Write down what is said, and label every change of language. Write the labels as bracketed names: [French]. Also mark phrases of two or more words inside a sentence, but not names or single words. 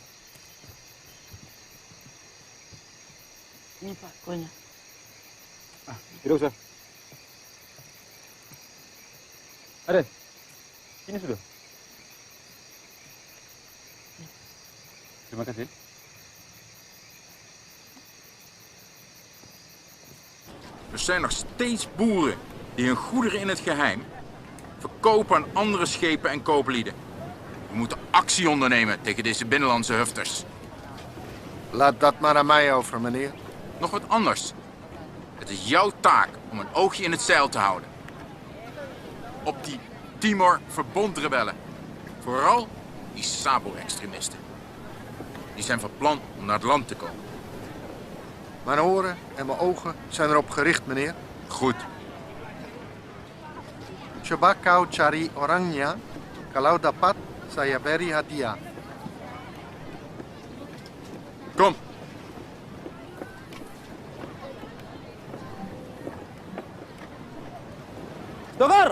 [Indonesian] Ini Pak, kuenya. Tidak usah. Aden, ini sudah. Terima kasih. [Dutch] Er zijn nog steeds boeren die hun goederen in het geheim verkopen aan andere schepen en kooplieden. We moeten actie ondernemen tegen deze binnenlandse hufters. Laat dat maar aan mij over, meneer. Nog wat anders. Het is jouw taak om een oogje in het zeil te houden. Op die Timor-verbondrebellen. Vooral die Sabo-extremisten. Die zijn van plan om naar het land te komen. Mijn oren en mijn ogen zijn erop gericht, meneer. Goed. [Indonesian] Coba kau cari orangnya. Kalau dapat, saya beri hadiah. [Dutch] Kom. [Indonesian] Stokar!